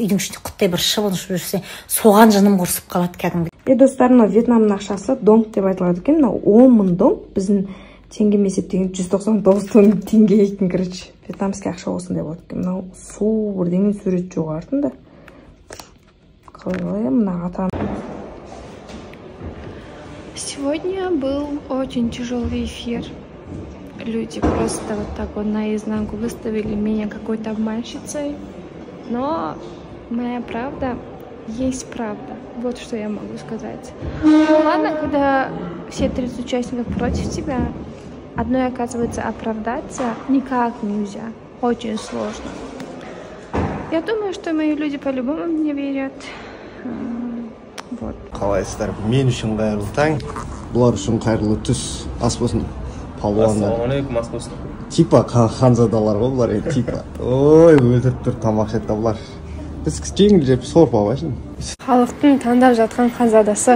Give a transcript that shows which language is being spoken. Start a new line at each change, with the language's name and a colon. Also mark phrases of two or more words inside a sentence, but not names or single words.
Kazakh: Үйдің ішінде құттай бір шыбын ұшып жүрсе, соған жыным құрсып қалады кәдімгі. Достар, мына Вьетнамның ақшасы донг деп айтылады екен. Мына 10.000 донг біздің теңгемен есептеген 199 теңге екен, короче. Вьетнамский ақша осындай болады екен. Мынау су бірдеңе сурет жоқ артында. Қалай мына атам.
Russian: Сегодня был очень тяжелый эфир. Люди просто вот так вот наизнанку выставили меня какой-то обманщицей. Но моя правда есть правда. Вот что я могу сказать. Ну ладно, когда все 30 участников против тебя, одной, оказывается, оправдаться никак нельзя. Очень сложно. Я думаю, что мои люди по-любому мне верят. Вот.
Kazakh: Қалайсыздар, мен үшін қайырлы таң, бұлар үшін қайырлы түс. Ас болсын, палуандар. Ассалаумалейкум, ас болсын. Типа ханзадалар ғой бұлар, типа. Ой, өлтіріп тұр, тамақ ішеді бұлар. Біз жеңіл жеп сорпа алайын. Халықтың таңдап жатқан ханзадасы.